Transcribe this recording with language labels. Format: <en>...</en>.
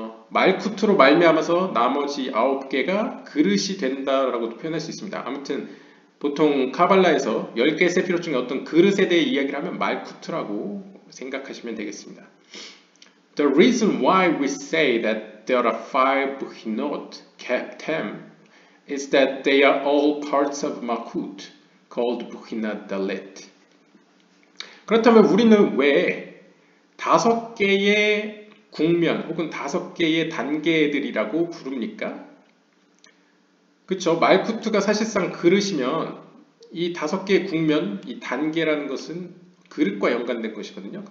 <ko>말쿠트로 말미암아서 나머지 9개가 그릇이 된다라고도 표현할 수 있습니다. 아무튼 보통 카발라에서 10개 세피롯 중에 어떤 그릇에 대해 이야기를 하면 말쿠트라고 생각하시면 되겠습니다.</ko> <en>The reason why we say that there are 5 Buhinot, Keptem, is that they are all parts of Malkut, called Buhinat Dalet.</en> <ko>그렇다면 우리는 왜 5개의 국면 혹은 5개의 단계들이라고 부릅니까? 그렇죠. 말쿠트가 사실상 그릇이면 이 5개의 국면, 이 단계라는 것은 그릇과 연관된 것이거든요.</ko>